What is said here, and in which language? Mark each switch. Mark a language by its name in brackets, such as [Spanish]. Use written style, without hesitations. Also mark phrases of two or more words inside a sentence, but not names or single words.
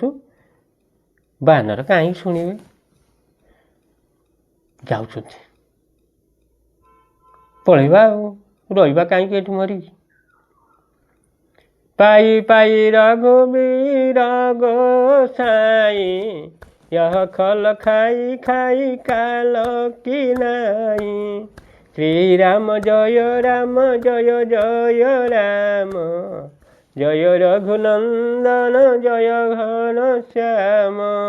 [Odia] ବାନର କାହିଁକି ଶୁଣିବେ, ଯାଉଛନ୍ତି। ପଳେଇବା ଆଉ, ରହିବା କାହିଁକି ଏଠି ମରିକି। [Hindi] पाइ पाइ रघुबीर गोसाईं। यह खल खाई खाई काल की नाई। श्रीराम जय राम जय जय राम। जय रघुनंदन जय घनश्याम।